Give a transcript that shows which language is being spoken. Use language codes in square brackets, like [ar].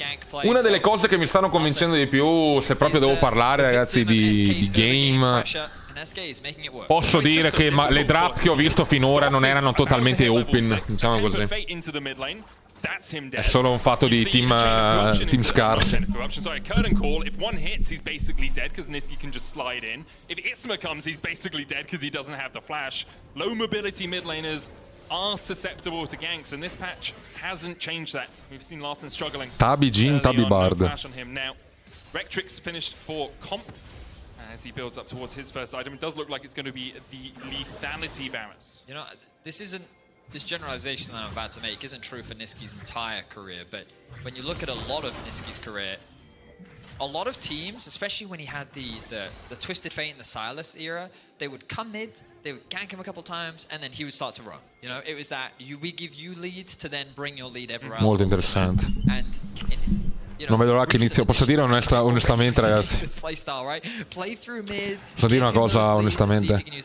[it] Una delle cose che mi stanno convincendo di più, se proprio devo parlare, ragazzi, di game, posso dire che le draft che ho visto finora non erano totalmente open, diciamo così. È solo un fatto di team scarsi. [en] Sorry, curtain call. If one hits, he's basically dead because Niski can just slide in. If Isma comes, he's basically dead because he doesn't have the flash. Low mobility mid laners are susceptible to ganks, and this patch hasn't changed that. We've seen Larsen struggling. Tabi Jhin, Tabi Bard. Rectrix finished for Comp as he builds up towards his first item. It does look like it's going to be the lethality Varus. You know, this generalization that I'm about to make isn't true for Niski's entire career, but when you look at a lot of Niski's career, a lot of teams, especially when he had the Twisted Fate and the Silas era, they would come mid, they would gank him a couple times, and then he would start to run. You know, it was that we give you lead to then bring your lead everywhere else. [it] Molto interessante. [en] And [it] non vedo l'ora che inizio. Posso dire onestamente, ragazzi? Posso dire una cosa onestamente?